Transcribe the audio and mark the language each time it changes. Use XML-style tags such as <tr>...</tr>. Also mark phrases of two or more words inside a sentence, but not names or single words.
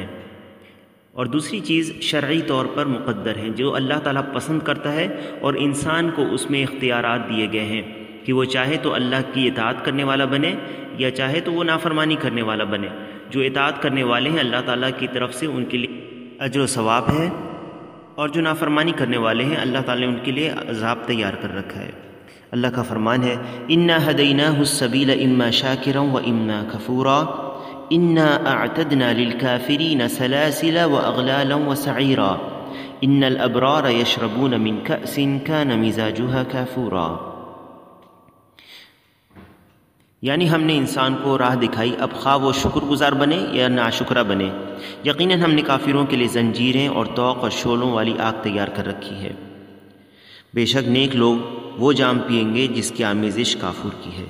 <ur>اور دوسری چیز شرعی طور پر مقدر ہے، جو اللہ تعالیٰ پسند کرتا ہے اور انسان کو اس میں اختیارات دیے گئے ہیں کہ وہ چاہے تو اللہ کی اطاعت کرنے والا بنے یا چاہے تو وہ نافرمانی کرنے والا بنے۔ جو اطاعت کرنے والے ہیں اللہ تعالیٰ کی طرف سے ان کے لیے اجر و ثواب ہے، اور جو نافرمانی کرنے والے ہیں اللہ تعالیٰ نے ان کے لیے عذاب تیار کر رکھا ہے۔</ur> <ar>اللہ کا فرمان ہے انا ہدیناہ السبیل اما شاکرا و اما کفورا انا اعتدنا للکافرین سلاسل واغلالا وسعیرا ان الابرار یشربون من کأس کان مزاجها کافورا۔</ar> <ur>یعنی ہم نے انسان کو راہ دکھائی، اب خواہ وہ شکر گزار بنے یا ناشکرہ بنے، یقیناً ہم نے کافروں کے لیے زنجیریں اور طوق اور شعلوں والی آگ تیار کر رکھی ہے۔ بے شک نیک لوگ وہ جام پئیں گے جس کی آمیزش کافر کی ہے۔</ur>